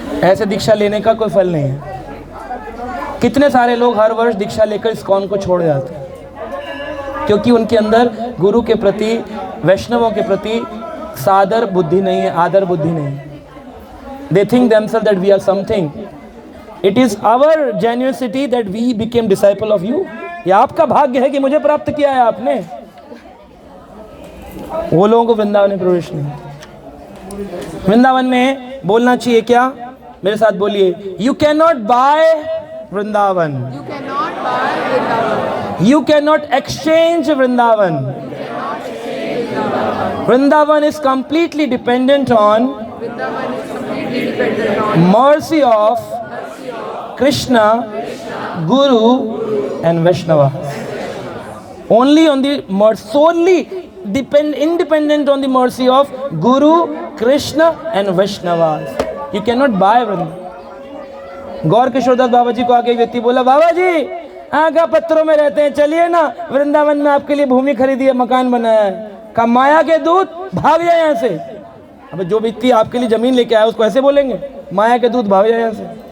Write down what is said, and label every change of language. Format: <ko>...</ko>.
<hi>ऐसे दीक्षा लेने का कोई फल नहीं है। कितने सारे लोग हर वर्ष दीक्षा लेकर इस्कॉन को छोड़ जाते हैं, क्योंकि उनके अंदर गुरु के प्रति, वैष्णवों के प्रति सादर बुद्धि नहीं है, आदर बुद्धि नहीं है।</hi> <en>They think themselves that we are something. It is our genuinity that we became disciple of you.</en> <hi>ये आपका भाग्य है कि मुझे प्राप्त किया है आपने। वो लोगों को वृंदावन में प्रवेश नहीं। वृंदावन में बोलना चाहिए क्या? मेरे साथ बोलिए,</hi> <en>You cannot buy</en> <hi>Vrindavan.</hi> <en>You cannot buy Vrindavan. You cannot exchange Vrindavan. Vrindavan is completely dependent on Vrindavan is completely dependent on mercy of Krishna, Guru and Vaishnava. Only on the mercy, solely independent on the mercy of Guru, Krishna and Vaishnava. You cannot buy Vrindavan.</en> <hi>गौर किशोरदास बाबा जी को आके एक व्यक्ति बोला, बाबा जी आगा पत्थरों में रहते हैं, चलिए ना वृंदावन में आपके लिए भूमि खरीदी है, मकान बनाया है। का माया के दूत भाग जाए यहाँ से। अब जो व्यक्ति आपके लिए जमीन लेके आया उसको ऐसे बोलेंगे, माया के दूत भाग जाए यहाँ से।</hi>